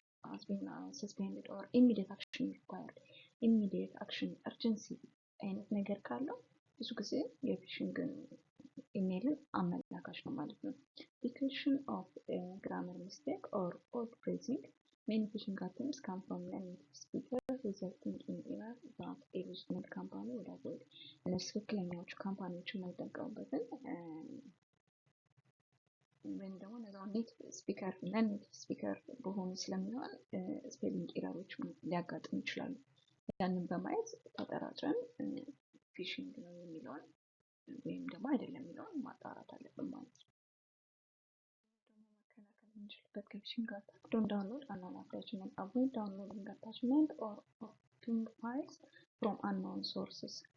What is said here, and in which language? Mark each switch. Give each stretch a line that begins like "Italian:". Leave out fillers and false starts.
English: has been suspended or immediate action required immediate action urgency
Amharic: አይነት ነገር ካለው ብዙ ጊዜ የፊሽንግ ኢሜይልን አመላካች ነው ማለት ነው።
English: Declaration of grammar mistake or odd phrasing. Many phishing attempts come from non-native speakers resulting in error that a legitimate company would avoid.
Amharic: እነሱ ትክክለኛዎቹ ካምፓኒዎች የማይጠቀሙበትን ወይም ደግሞ እነዛው ኔቲቭ ስፒከር በሆኑ ስለሚሆን ስፔሊንግ ኤረሮች ሊያጋጥሙ ይችላሉ። ያንን በማየት ተጠራጥረን ፊሽንግ ነው የሚለውን ወይም ደግሞ አይደለም የሚለውን ማጣራት አለብን ማለት ነው። ደግሞ መከላከል የምንችልበት ከፊሽንግ አታክ ዶንት ዳውንሎድ
English: unknown attachment, avoid downloading attachment or opening files from unknown sources.